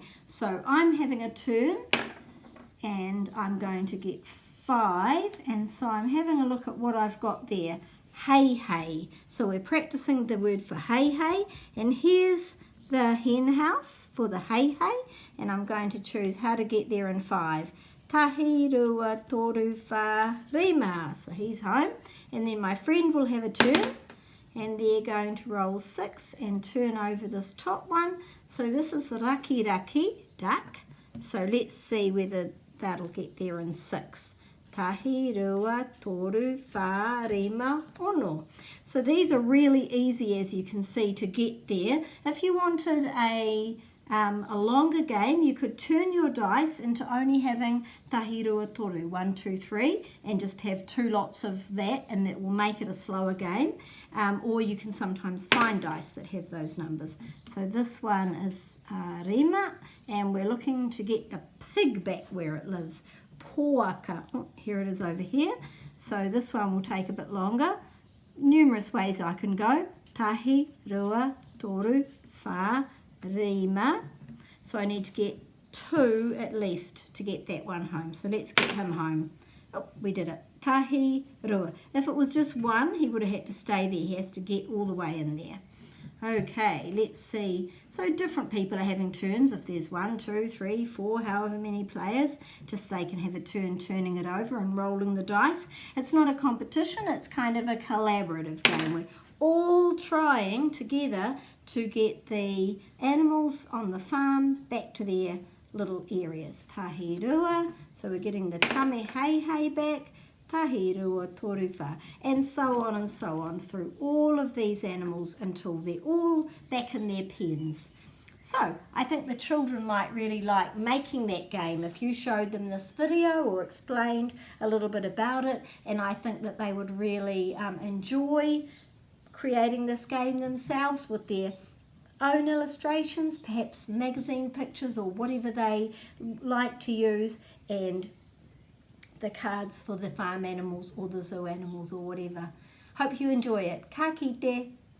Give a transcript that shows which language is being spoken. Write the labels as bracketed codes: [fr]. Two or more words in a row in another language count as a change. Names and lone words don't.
[en] So I'm having a turn, and I'm going to get 5, and so I'm having a look at what I've got there. Hey, hey. So we're practicing the word for hey, hey, and here's the hen house for the hey, hey, and I'm going to choose how to get there in 5. [mi] Tahi, rua, toru, wha, rima. [en] So he's home, and then my friend will have a turn, and they're going to roll 6 and turn over this top one. So this is the raki raki, duck. So let's see whether that'll get there in 6. [mi] Tahi, rua, toru, wha, rima, ono. [en] So these are really easy, as you can see, to get there. If you wanted a longer game, you could turn your dice into only having [mi] tahi, rua, toru, [en] 1, 2, 3, and just have 2 lots of that, and that will make it a slower game. Or you can sometimes find dice that have those numbers. So this one is rima, and we're looking to get the pig back where it lives. Poaka. Oh, here it is over here. So this one will take a bit longer. Numerous ways I can go. [mi] Tahi, rua, toru, wha, rima. [en] So I need to get 2 at least to get that one home. So let's get him home. Oh, we did it. [mi] Tahi, rua. [en] If it was just 1, he would have had to stay there. He has to get all the way in there. Okay, let's see. So different people are having turns. If there's 1, 2, 3, 4, however many players, just they can have a turn turning it over and rolling the dice. It's not a competition, it's kind of a collaborative game. We're all trying together to get the animals on the farm back to their little areas. [mi] Tahi rua, [en] so we're getting the tame hei hei back. [mi] Tahi rua, toru wha, [en] and so on through all of these animals until they're all back in their pens. So I think the children might really like making that game if you showed them this video or explained a little bit about it, and I think that they would really enjoy creating this game themselves with their own illustrations, perhaps magazine pictures or whatever they like to use, and the cards for the farm animals or the zoo animals or whatever. Hope you enjoy it. [mi] Ka kite.